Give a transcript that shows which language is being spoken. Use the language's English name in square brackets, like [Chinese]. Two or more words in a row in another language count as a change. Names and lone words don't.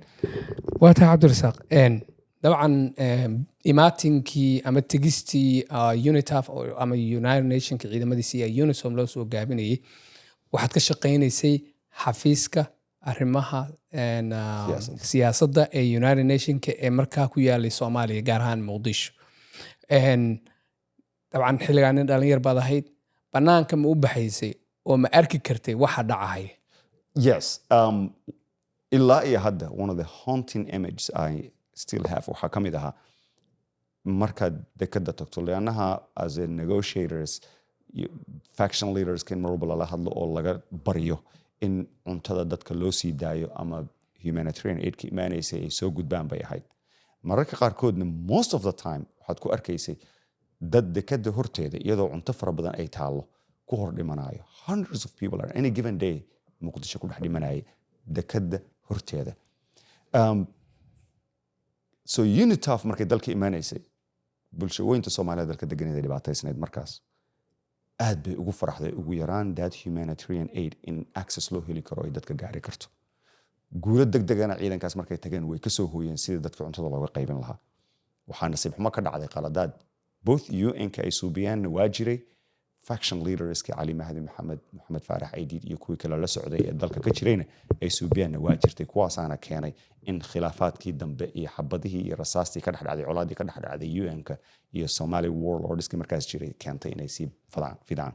[Somali] waa tahay Cabdirasaaq dabcan imaatinkii ama tegistii UNITAF ama United Nations ciidamadiisii ee Unisom loo soo gaabinayay waxaad ka shaqeynaysay xafiiska arrimaha siyaasadda ee United Nations ee markaa ku yaalay Soomaaliya gaar ahaan Muqdisho dabcan xilligan dhalinyar baad ahayd banaanka ma u baxaysay oo ma arki kartay waxa dhacay? Yes. Ilaa iyo hadda, [English] one of the haunting images I still have [Somali] waxaa ka mid ahaa markaad dekada tagto leannaha [English] as a negotiators faction leaders [Somali] kan mar walba lala hadlo oo laga baryo in cuntada dadka loo sii daayo ama [English] humanitarian aid [Somali] ka imaanaysay ay soo gudbaan bay ahayd. Mararka qaarkoodna [English] most of the time [Somali] waxaad ku arkaysay dad dekada horteeda iyadoo cunto fara badan ay taallo ku hor dhimanayo. [English] Hundreds of people on any given day [Somali] muqdisho ku dhex dhimanaya dekada horteeda. So UNITAF markay dalka imaanaysay bulshooyinka Soomaaliya dalka deganeeda dhibaataysnayd markaas aad bay ugu faraxday ugu yaraan [English] that humanitarian aid in access [Somali] loo heli karo ay dadka gaari karto. Guulo degdegana ciidankaas markay tageen way ka soo hooyeen sidii dadka cuntada looga qaybin lahaa. Waxaa nasiib xumo ka dhacday qaladaad both UN-ka ay suubiyaan waa jiray [English] faction leaders [Somali] ka Ali Mahdi Maxamed FARAH Aidid iyo kuwii kale la socday ee dalka ka jirayna ay suubiyaan waa jirtay kuwaasaana keenay in khilaafaadkii dambe iyo xabadihii iyo rasaastii ka dhexdhacday colaadii ka dhexdhacday UN-ka iyo [English] Somali warlords [Somali] markaas jiray keentay inay sii fidaan.